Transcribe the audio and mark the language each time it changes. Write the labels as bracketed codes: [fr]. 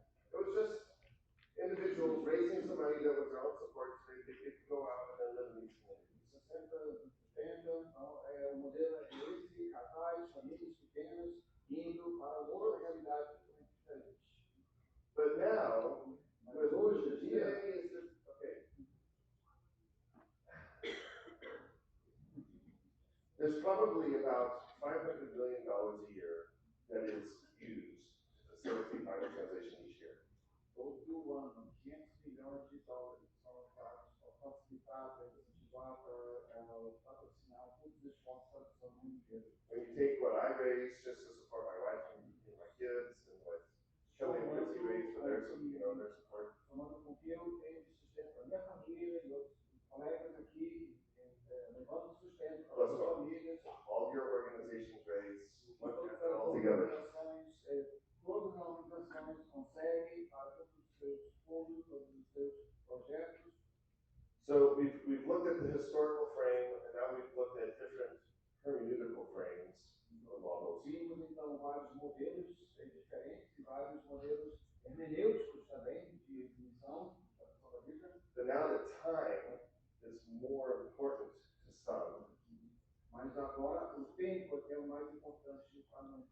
[en] it was just individuals raising some money that was their own support so they could go out and live in these communities. [pt] 60, 70, então, o modelo é esse, casais, famílias pequenas, indo para outra realidade totalmente diferente. [en] But now, [pt] Mas hoje em dia, [en] today is just, okay. There's probably about $500 million a year that is used to facilitate Bible translation each year. [pt] todo ano, 500 milhões de dólares são usados para facilitar, para incentivar, para patrocinar todos os esforços de tradução no mundo inteiro. [en] When you take what I raised just to support my wife and my kids, and what Kelly and Lindsay raised for their support. [pt] Somando com que eu tenho de sustento para minha família e outros colegas aqui, levando sustento para as famílias. [en] All your organizations raise, [pt] Todas [en] put [pt] as [en] that all together. [pt] organizações, todas as organizações conseguem para todos os seus fundos, todos os seus projetos. [en] So we've looked at the historical frame, and now we've looked at different hermeneutical frames or models. [pt] Vimos então vários modelos diferentes e vários modelos hermenêuticos também de missão da pessoa da Bíblia. [en] But now the time is more important to some. [pt] Mas agora o tempo é o mais importante para nós.